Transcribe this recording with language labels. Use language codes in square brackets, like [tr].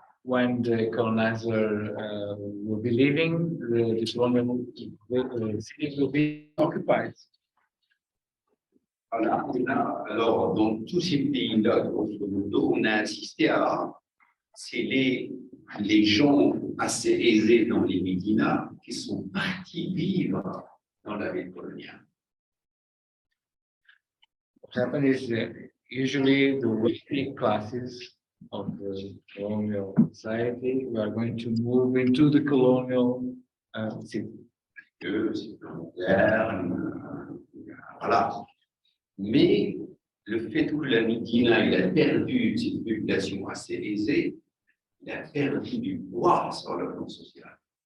[en] When the colonizer will be leaving, the colonial cities will be occupied. [fr] Voilà. Alors, dans tous ces pays-là, grosso modo, on a assisté à, c'est les gens assez aisés dans les médinas qui sont partis vivre dans la ville coloniale. [en] What happened is usually the wealthy classes of the colonial society are going to move into the colonial city. [fr] C'est moderne, voilà. Mais le fait que la Médina il a perdu cette population assez aisée, il a perdu du poids sur le plan social.